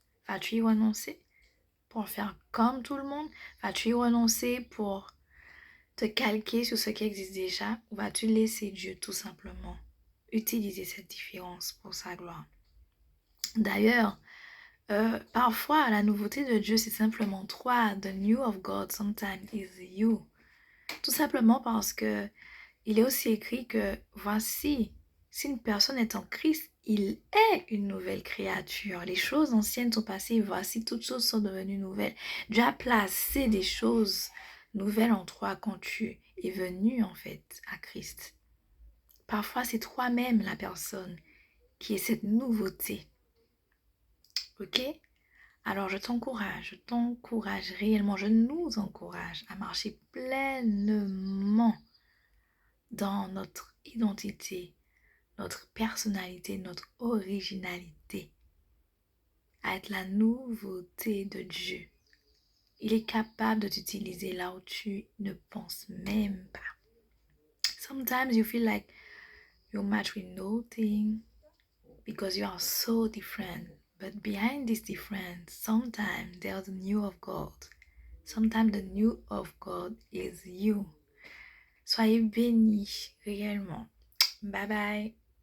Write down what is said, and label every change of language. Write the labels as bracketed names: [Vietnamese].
[French] Vas-tu y renoncer pour faire comme tout le monde? Vas-tu y renoncer pour te calquer sur ce qui existe déjà? Ou vas-tu laisser Dieu tout simplement utiliser cette différence pour sa gloire? D'ailleurs, parfois la nouveauté de Dieu c'est simplement toi. [English] The new of God sometimes is you. [French] Tout simplement parce que il est aussi écrit que voici, si une personne est en Christ, il est une nouvelle créature. Les choses anciennes sont passées, voici, toutes choses sont devenues nouvelles. Dieu a placé des choses nouvelles en toi quand tu es venu en fait à Christ. Parfois, c'est toi-même la personne qui est cette nouveauté. Ok? Alors je t'encourage réellement, je nous encourage à marcher pleinement dans notre identité, notre personnalité, notre originalité, à être la nouveauté de Dieu. Il est capable de t'utiliser là où tu ne penses même pas. [English] Sometimes you feel like you match with nothing because you are so different. But behind this difference, sometimes there's the new of God. Sometimes the new of God is you. [French] Soyez bénis réellement. Bye bye.